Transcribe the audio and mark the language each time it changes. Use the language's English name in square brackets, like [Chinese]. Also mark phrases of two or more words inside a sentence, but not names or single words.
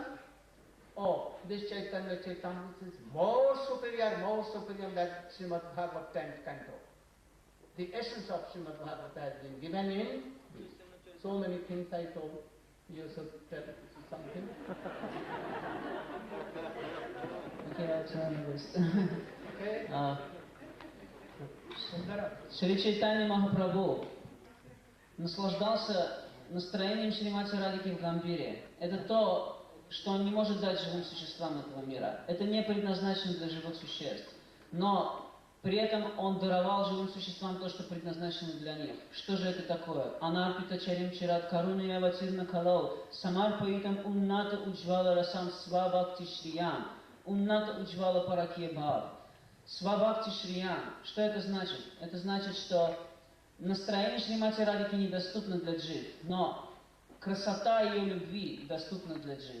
[English] Oh, this Chaitanya Charitamrita is more superior than Srimad Bhagavat 10th canto. The essence of Srimad Bhagavata has been given in this. So many things I told. You should tell something. Okay, I'll try my best. Okay. [Russian] Шри Чайтанья Махапрабху наслаждался настроением Шримати Радхики в Гамбире. Это то, что он не может дать живым существам этого мира. Это не предназначено для живых существ. Но при этом он даровал живым существам то, что предназначено для них. Что же это такое? [Sanskrit] अनर्पित चरिम् चिरत् करुण यवतिर्ण कलौ समर्पैतम् उन्नत उज्ज्वल रसम् स्वभक्ति श्रियम् उन्नत उज्ज्वल परक्य भाव. स्वभक्ति श्रियम्. [Russian] Что это значит? Это значит, что настроение Шримати Радхики недоступно для джив, но красота ее любви доступна для джив.